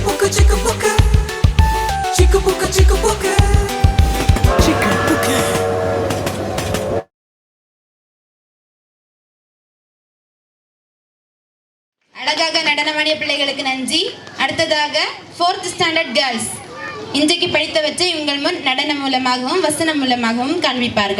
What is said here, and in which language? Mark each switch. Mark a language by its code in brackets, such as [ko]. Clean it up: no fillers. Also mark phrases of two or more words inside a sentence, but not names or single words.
[ta] chica booker. Chica booker, chica booker. Chica booker. அழகாக நடனமாடிய பிள்ளைகளுக்கு நன்றி. அடுத்ததாக [en] 4th standard girls [ta] இன்றைக்கு படித்தவற்றை உங்கள் முன் நடனம் மூலமாகவும் வசனம் மூலமாகவும் காண்பிப்பார்கள்.